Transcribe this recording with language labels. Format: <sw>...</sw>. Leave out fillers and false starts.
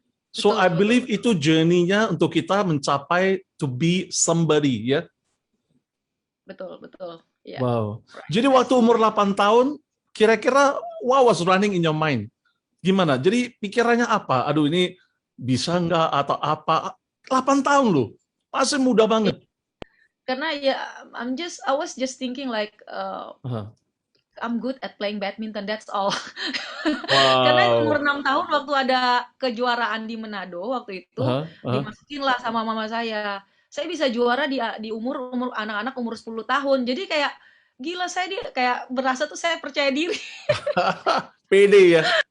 <en>So I believe itu journey-nya</en> <id>untuk kita mencapai</id> <en>to be somebody ya.</en> <id>Betul. Yeah. Wow. Jadi waktu umur 8 tahun, kira-kira</id> <en>what was running in your mind?</en> <id>Gimana? Jadi pikirannya apa? Aduh ini bisa nggak atau apa? 8 tahun loh, masih muda banget. Karena ya</id> <en>I was just thinking like I'm good at playing badminton, that's all. Wow.</en> <id>Karena umur 6 tahun waktu ada kejuaraan di Manado waktu itu dimasukin lah sama mama saya. Saya bisa juara di umur anak-anak umur 10 tahun. Jadi kayak gila, saya kayak berasa tuh saya percaya diri. Pede ya.</id>